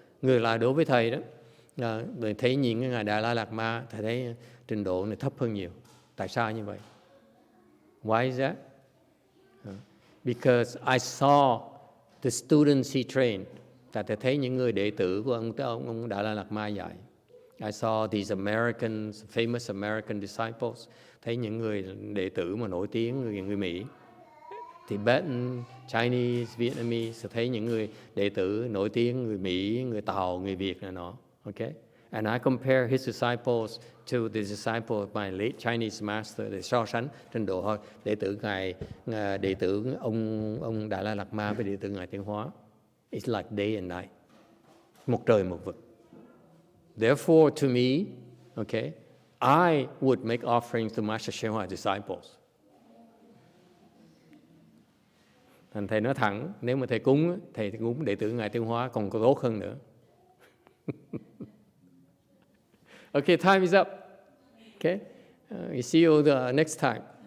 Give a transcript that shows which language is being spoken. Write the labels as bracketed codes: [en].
[vi] Ngược lại đối với thầy đó, Thầy thấy nhìn cái Ngài Đại La Lạt Ma, thầy thấy trình độ này thấp hơn nhiều. Tại sao như vậy? [en] Why is that? Because I saw the students he trained. [vi] Tại thầy thấy những người đệ tử của ông Đại La Lạt Ma dạy. [en] I saw these Americans, famous American disciples. [vi] Thấy những người đệ tử mà nổi tiếng, người Mỹ. [en] Tibetan, Chinese, Vietnamese. [vi] Thấy những người đệ tử nổi tiếng, người Mỹ, người Tàu, người Việt này nọ. Okay? [en] And I compare his disciples to the disciple of my late Chinese master, [vi] để so sánh trình độ đệ tử ông Đại La Lạt Ma với đệ tử Ngài Tiến Hóa. [en] It's like day and night. [vi] Một trời một vực. [en] Therefore, to me, okay, I would make offerings to Master YongHua disciples. [vi] Thành thầy nói thẳng, nếu mà thầy cúng đệ tử Ngài Tiến Hóa còn có tốt hơn nữa. [en] Okay, time is up. Okay, we see you the next time.